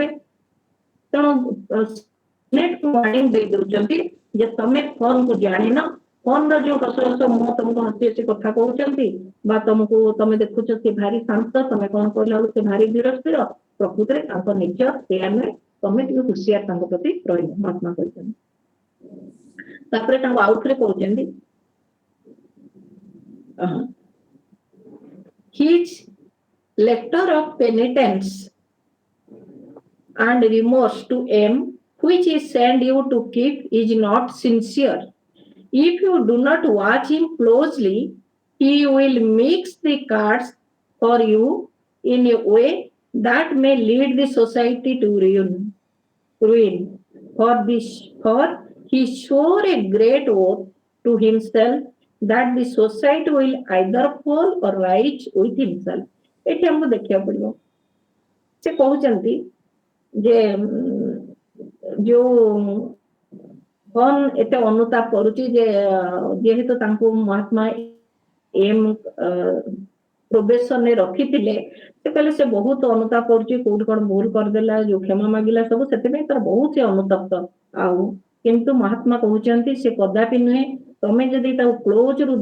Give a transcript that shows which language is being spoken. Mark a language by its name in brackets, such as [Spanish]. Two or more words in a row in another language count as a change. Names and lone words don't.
[Odia] ତେଣୁ ସିନେଟକୁ ୱାର୍ଣ୍ଣିଂ ଦେଇ ଦଉଛନ୍ତି ଯେ ତମେ ଫର୍ମକୁ ଜାଣିନ, ଫର୍ମର ଯୋଉ ହସ ହସ ମୁହଁ ତମକୁ ହସି ହସି କଥା କହୁଛନ୍ତି ବା ତମେ ଦେଖୁଛ ସେ ଭାରି ଶାନ୍ତ, ତମେ କଣ କହିଲା ବେଳକୁ ସେ ଭାରି ଧୀର ସ୍ଥିର, ପ୍ରକୃତରେ ତାଙ୍କ ନେଚର ସେଇଆ ନୁହେଁ, ତମେ ଟିକେ ହୁସିଆର ତାଙ୍କ ପ୍ରତି ରହିବ, ମହାତ୍ମା କହିଛନ୍ତି। ତାପରେ ତାଙ୍କୁ ଆଉଥରେ କହୁଛନ୍ତି [English] his letter of penitence and remorse to M, which he sent you to keep, is not sincere. If you do not watch him closely, he will mix the cards for you in a way that may lead the society to ruin. For he swore a great oath to himself that the society will either fall or rise with himself। [Odia] ଏଠି ଆମକୁ ଦେଖିବାକୁ ପଡିବ ସେ କହୁଛନ୍ତି ଯେ ଯୋଉ କଣ ଏତେ ଅନୁତାପ କରୁଛି ଯେ ଯେହେତୁ ତାଙ୍କୁ ମହାତ୍ମା ଏମ୍ ପ୍ରୋବେସନରେ ରଖିଥିଲେ ସେ କହିଲେ ସେ ବହୁତ ଅନୁତାପ କରୁଛି କୋଉଠି କଣ ଭୁଲ କରିଦେଲା ଯୋଉ କ୍ଷମା ମାଗିଲା ସବୁ ସେଥିପାଇଁ ତାର ବହୁତ ସେ ଅନୁତପ୍ତ ଆଉ କିନ୍ତୁ ମହାତ୍ମା କହୁଛନ୍ତି ସେ କଦାପି ନୁହେଁ ତମେ ଯଦି ତାକୁ କ୍ଲୋଜ ରୁ